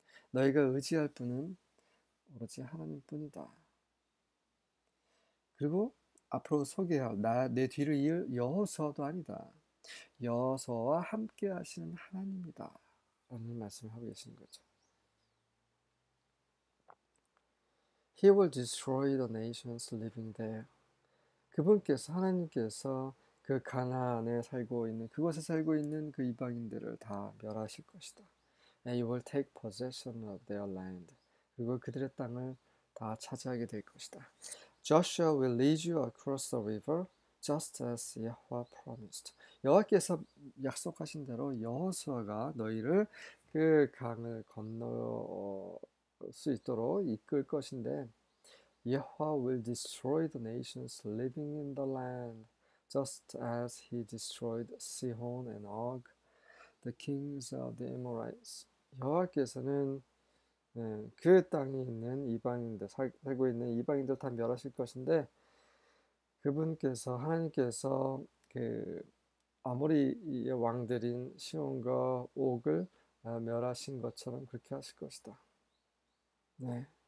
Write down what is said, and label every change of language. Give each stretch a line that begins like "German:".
Korean: 너희가 의지할 분은 오로지 하나님뿐이다. 그리고 앞으로 소개할 내 뒤를 이을 여호수아도 아니다. 여호수아와 함께 하시는 하나님이다. 라는 말씀을 하고 계시는 거죠.
English: He will destroy the nations living there.
Korean: 하나님께서 그 가나안에 그곳에 살고 있는 그 이방인들을 다 멸하실 것이다.
English: And you will take possession of their land.
Korean: 그리고 그들의 땅을 다 차지하게 될 것이다.
English: Joshua will lead you across the river, just as Yahweh promised.
Korean: 여호와께서 약속하신 대로 여호수아가 너희를 그 강을 건널 수 있도록 이끌 것인데,
English: Yahweh will destroy the nations living in the land, just as he destroyed Sihon and Og, the kings of the Amorites.
Korean: 여호와께서는 그 땅에 있는 살고 있는 이방인들 다 멸하실 것인데, 하나님께서 아모리의 왕들인 시온과 옥을 멸하신 것처럼 그렇게 하실 것이다. 네.